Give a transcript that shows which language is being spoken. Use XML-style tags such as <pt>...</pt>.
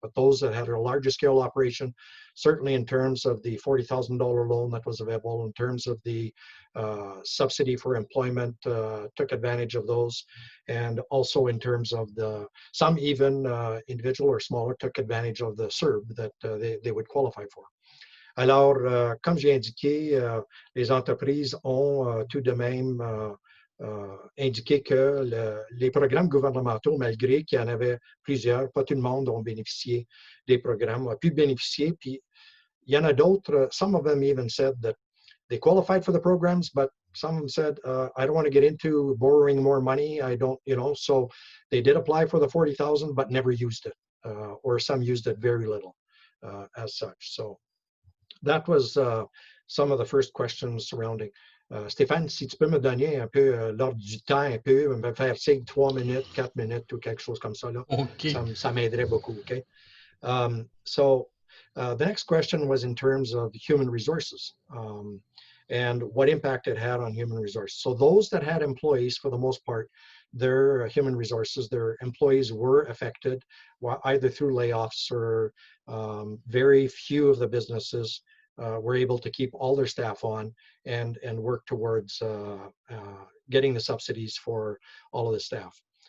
<en>But those that had a larger scale operation, certainly in terms of the $40,000 loan that was available, in terms of the subsidy for employment, took advantage of those. And also in terms of some even individual or smaller took advantage of the CERB that they would qualify for.</en> <fr>Alors, comme j'ai indiqué, les entreprises ont tout de même indiqué que les programmes gouvernementaux, malgré qu'il y en avait plusieurs, pas tout le monde ont bénéficié des programmes, a pu bénéficier. Puis il y en a d'autres,</fr> <en>some of them even said that they qualified for the programs, but some of them said, I don't want to get into borrowing more money. I don't, so they did apply for the 40,000, but never used it, or some used it very little as such. So that was some of the first questions surrounding.</en> <fr>Stéphane, si tu peux me donner un peu l'ordre du temps, un peu, me faire signe 3 minutes, 4 minutes ou quelque chose comme ça, là.</fr> <en>Okay.</en> <fr>Ça m'aiderait beaucoup, okay?</fr> <en>So the next question was in terms of human resources and what impact it had on human resources. So those that had employees, for the most part, their human resources, their employees were affected either through layoffs or very few of the businesses were able to keep all their staff on and work towards getting the subsidies for all of the staff.</en>